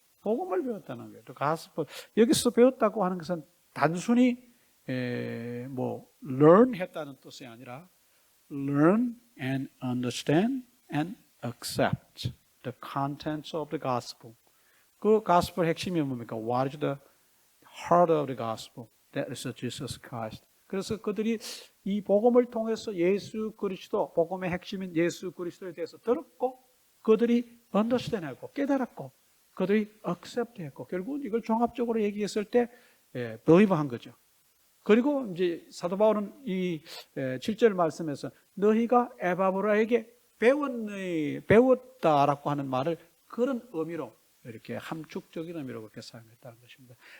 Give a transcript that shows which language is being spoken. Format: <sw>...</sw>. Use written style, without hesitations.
<ko>복음을 배웠다는 거예요. 또 가스펠 여기서 배웠다고 하는 것은 단순히 learn 했다는 뜻이 아니라</ko> <en>learn and understand and accept the contents of the gospel.</en> <ko>그 가스펠 핵심이 뭡니까?</ko> <en>What is the heart of the gospel? That is Jesus Christ.</en> <ko>그래서 그들이 이 복음을 통해서 예수 그리스도, 복음의 핵심인 예수 그리스도에 대해서 들었고, 그들이 understand 했고, 깨달았고, 그들이 accept 했고, 결국은 이걸 종합적으로 얘기했을 때, believe 한 거죠. 그리고 이제 사도 바울은 이 7절 말씀에서 너희가 에바브라에게 배웠다라고 하는 말을 그런 의미로 이렇게 함축적인 의미로 그렇게 사용했다는 것입니다.</ko>